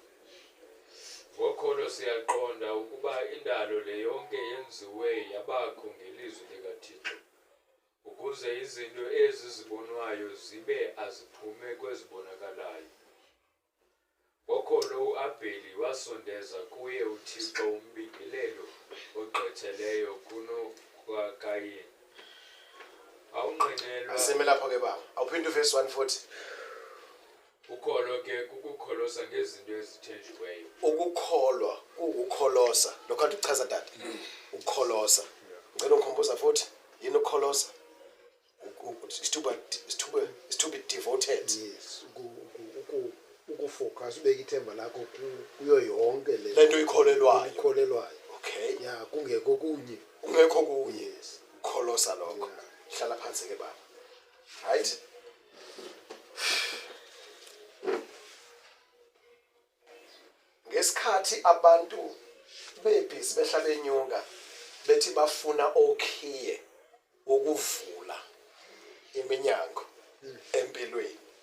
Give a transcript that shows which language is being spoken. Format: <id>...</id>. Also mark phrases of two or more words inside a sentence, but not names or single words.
<xh>Ngokholo siyaqonda ukuba indalo le yonke yenziwe yabakho ngelizwi likaThixo, ukuze izinto ezi zibonwayo zibe aziphume kwezibonakalayo. Ngokholo uAbheli wasondeza kuye uThixo umbingelelo ogqitheleyo kunokaKayini. Awungqinelwa</xh> <zu>Asime lapho ke baba. Awuphinde uverse 140.</zu> <xh>ukholo ke kukukholosa ngezinto ezithenjiweyo. Ukukholwa ukukholosa.</xh> <zu>Lokho kanti uchaza tata. Ukukholosa. Ngicela ungikhumbuza futhi yini ukukholosa?</zu> <en>Is to be devoted.</en> <zu>yes ukufocus ubeka ithemba lakho kuyo yonke</zu> <xh>Lento oyikholelwayo. ukholelwayo Okay. ya kungekho kunye Ungekho kunye. yes</xh> <zu>Kholosa lokho. Hlala phansi ke baba.</zu> <en>Right?</en> <zu>Ngesikhathi abantu bebhizi behlala enyunga bethi bafuna okhiye ukuvula iminyango empilweni.</zu>